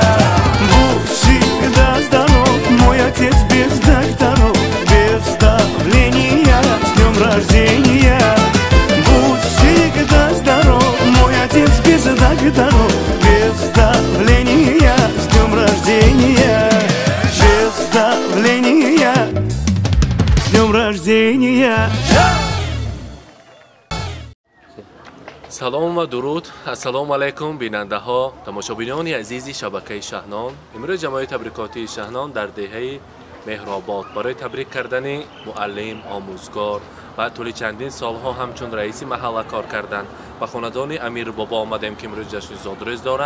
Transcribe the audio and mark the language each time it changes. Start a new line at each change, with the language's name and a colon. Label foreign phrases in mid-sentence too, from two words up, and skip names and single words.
Russian: Будь всегда здоров, мой отец без докторов, без давления, с днем рождения. Будь всегда здоров, мой отец без докторов, без давления, с днем рождения, без давления, с днем рождения.
Persian: سلام و درود.
Arabic: السلام علیکم
Persian: بیننده ها، تماشابینان عزیزی شبکه شهنان. امروز جمعی تبریکاتی شهنان در دهه مهرآباد برای تبریک کردن معلم، آموزگار و طول چندین سالها همچون رئیسی محله کار کردن و خاندان امیر بابا آمدیم که امروز جشن زادروز دارند.